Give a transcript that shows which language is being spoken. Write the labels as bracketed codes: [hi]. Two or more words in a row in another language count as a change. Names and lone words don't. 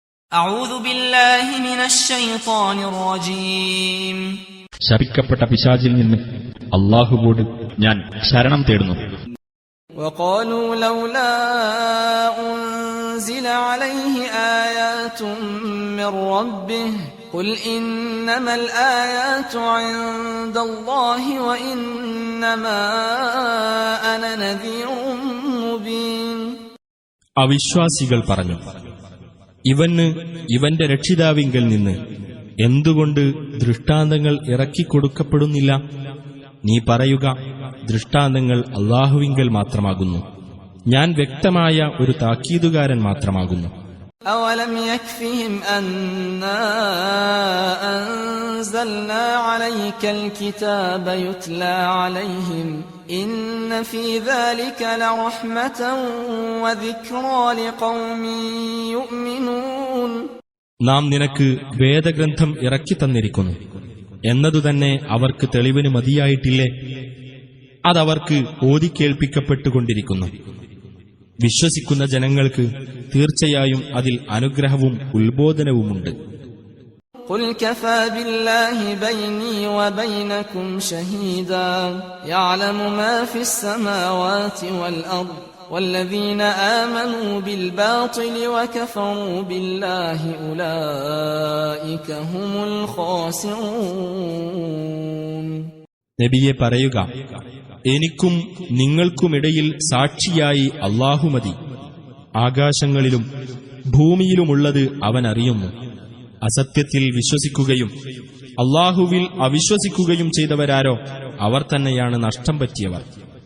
[ar] أعوذ بالله من الشيطان الرجيم [ml] ശപിക്കപ്പെട്ട പിശാചിൽ നിന്ന് അല്ലാഹുവോട് ഞാൻ ശരണം തേടുന്നു. [ar] وقالوا لولا أنزل عليه آيات من ربه قل إنما الآيات عند الله وإنما أنا نذير مبين. [ml] അവിശ്വാസികൾ പറഞ്ഞു, ഇവന് ഇവന്റെ രക്ഷിതാവിങ്കൽ നിന്ന് എന്തുകൊണ്ട് ദൃഷ്ടാന്തങ്ങൾ ഇറക്കിക്കൊടുക്കപ്പെടുന്നില്ല? നീ പറയുക, ദൃഷ്ടാന്തങ്ങൾ അല്ലാഹുവിങ്കൽ മാത്രമാകുന്നു, ഞാൻ വ്യക്തമായ ഒരു താക്കീതുകാരൻ മാത്രമാകുന്നു. [ar] أولم يكفهم أنا أنزلنا عليك الكتاب يتلى عليهم إن في ذلك لرحمة وذكرى لقوم يؤمنون. [ml] നാം നിനക്ക് വേദഗ്രന്ഥം ഇറക്കി തന്നിരിക്കുന്നു എന്നതുതന്നെ അവർക്ക് തെളിവിന് മതിയായിട്ടില്ലേ? അതവർക്ക് ഓതിക്കേൾപ്പിക്കപ്പെട്ടുകൊണ്ടിരിക്കുന്നു. വിശ്വസിക്കുന്ന ജനങ്ങൾക്ക് തീർച്ചയായും അതിൽ അനുഗ്രഹവും ഉത്ബോധനവുമുണ്ട്. [ar] قل كفى بالله بيني وبينكم شهيدا يعلم ما في السماوات والأرض والذين آمنوا بالباطل وكفروا بالله أولئك هم الخاسرون. [ml] നബിയെ പറയുക, എനിക്കും നിങ്ങൾക്കുമിടയിൽ സാക്ഷിയായി അല്ലാഹു മതി. ആകാശങ്ങളിലും ഭൂമിയിലുമുള്ളത് അവൻ അറിയുന്നു. അസത്യത്തിൽ വിശ്വസിക്കുകയും അല്ലാഹുവിൽ അവിശ്വസിക്കുകയും ചെയ്തവരാരോ അവർ തന്നെയാണ് നഷ്ടം പറ്റിയവർ.